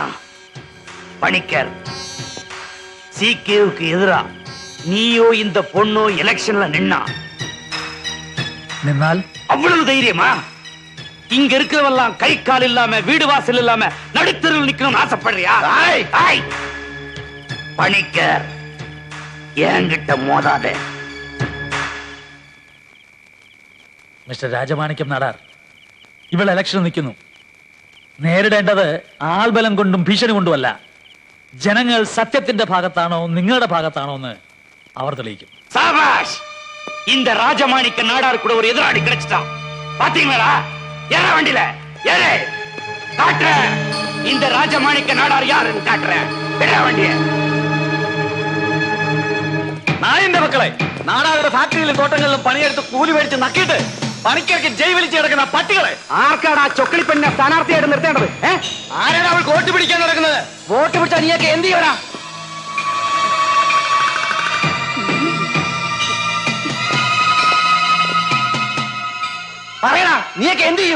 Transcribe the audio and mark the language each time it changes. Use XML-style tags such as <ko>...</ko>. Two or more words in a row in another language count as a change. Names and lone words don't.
<ta>பணிக்கர், சிகேவுக்கு எதிரா நீயோ இந்த பொண்ணோ எலெக்ஷன்ல நின்னா</ta> <ml>നിന്നാൽ</ml> <ta>அவ்வளவு தைரியமா? இங்க இருக்கிறவெல்லாம் கை கால் இல்லாம வீடு வாசல் இல்லாம நடுத்தருவில் நிக்கணும்னு ஆசைப்படுறியா? பணிக்கர், என்கிட்ட மோதாதே.</ta> <ml>മിസ്റ്റർ രാജമാണിക്യം നാടാർ, ഇവൾ ഇലക്ഷൻ നിൽക്കുന്നു. നേരിടേണ്ടത് ആൾബലം കൊണ്ടും ഭീഷണി കൊണ്ടുമല്ല. ജനങ്ങൾ സത്യത്തിന്റെ ഭാഗത്താണോ നിങ്ങളുടെ ഭാഗത്താണോ എന്ന് അവർ തെളിയിക്കും.</ml> <ta>சாபாஷ்! இந்த ராஜமாணிக்க நாடார் கூட ஒரு எதிராளி கிடைச்சிட்டான். பாத்தீங்களா? ஏற வண்டியில ஏறு, காட்டுற இந்த ராஜமாணிக்க நாடார் யாருன்னு காட்டுற. விட வண்டிய.</ta> <ml>നായന്റെ മക്കളെ, നാടാരുടെ ഫാക്ടറിയിലും തോട്ടങ്ങളിലും പണിയെടുത്ത് കൂലി മേടിച്ച് നക്കിയിട്ട് പണിക്കർക്ക് ജയ് വിളിച്ച് കിടക്കുന്ന പട്ടികളെ. ആർക്കാണ് ആ ചൊക്കളി പെണ്ണിനെ സ്ഥാനാർത്ഥിയായിട്ട് നിർത്തേണ്ടത്? ആരാണ് അവൾ വോട്ട് പിടിക്കാൻ നടക്കുന്നത്? വോട്ട് പിടിച്ചാൽ നീയൊക്കെ എന്ത് ചെയ്യണ? പറയടാ, നീയൊക്കെ എന്ത് ചെയ്യും?</ml>